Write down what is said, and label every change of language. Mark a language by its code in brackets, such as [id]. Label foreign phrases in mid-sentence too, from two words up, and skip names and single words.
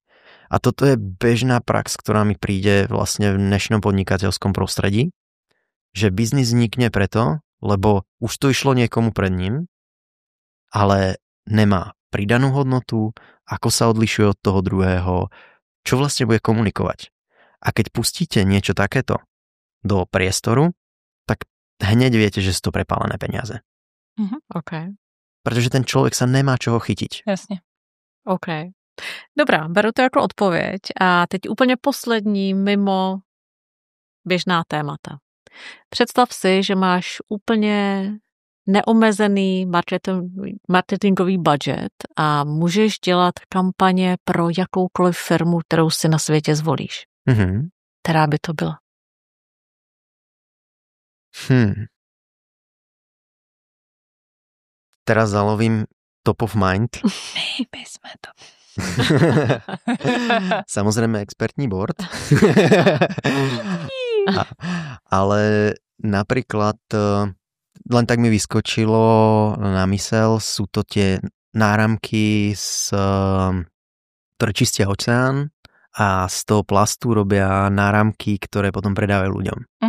[sk] A toto je bežná prax, ktorá mi príde vlastne v dnešnom podnikateľskom prostredí, že biznis vznikne preto, lebo už to išlo niekomu pred ním, ale nemá pridanú hodnotu, ako sa odlišuje od toho druhého, čo vlastne bude komunikovať. A keď pustíte niečo takéto do priestoru, tak hneď viete, že sú to prepálené peniaze. Okay. Pretože ten človek sa nemá čoho chytiť. Jasne. [cs] OK. Dobrá, beru to jako odpověď. A teď úplně poslední mimo běžná témata. Představ si, že máš úplně neomezený marketingový budget a můžeš dělat kampaně pro jakoukoliv firmu, kterou si na světě zvolíš. Která by to byla? [sk] Teraz zalovím [en] top of mind. [sk] My sme to. Samozrejme expertní board. Ale napríklad len tak mi vyskočilo na mysel, sú to tie náramky, ktoré čistia oceán a z toho plastu robia náramky, ktoré potom predávajú ľuďom.